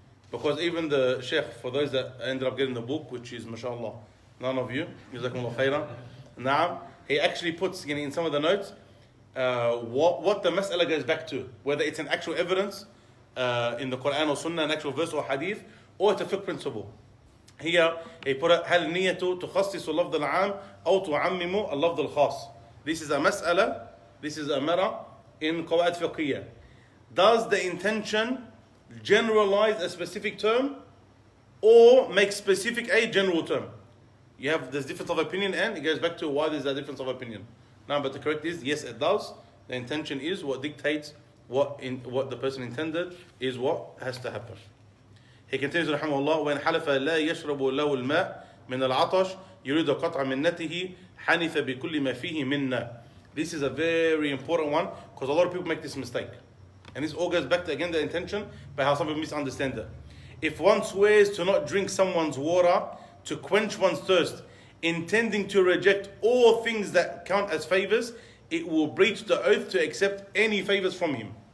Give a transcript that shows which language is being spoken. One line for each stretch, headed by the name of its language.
English: Because even the Sheikh, for those that ended up getting the book, which is mashallah, none of you, jazakumullah khairan, na'am, he actually puts in some of the notes what the mas'ala goes back to, whether it's an actual evidence in the Quran or Sunnah, an actual verse or hadith, or it's a fiqh principle. Here he put it
Arabic: هل النية تخصص اللفظ العام أو تعمم اللفظ الخاص.
English: This is a mas'ala, this is a matter in qawaid fiqhiyyah. Does the intention generalize a specific term or make specific a general term? You have this difference of opinion, and it goes back to why there's a difference of opinion. Now, but the correct is, yes, it does. The intention is what dictates what the person intended is what has to happen. He continues,
Arabic: رحمه الله, وإن حلف لا يشرب له الماء من العطش يريد قطع منته حنث بكل ما فيه منا.
English: This is a very important one because a lot of people make this mistake. And this all goes back to, again, the intention, by how some people misunderstand it. If one swears to not drink someone's water to quench one's thirst, intending to reject all things that count as favors, it will breach the oath to accept any favors from him.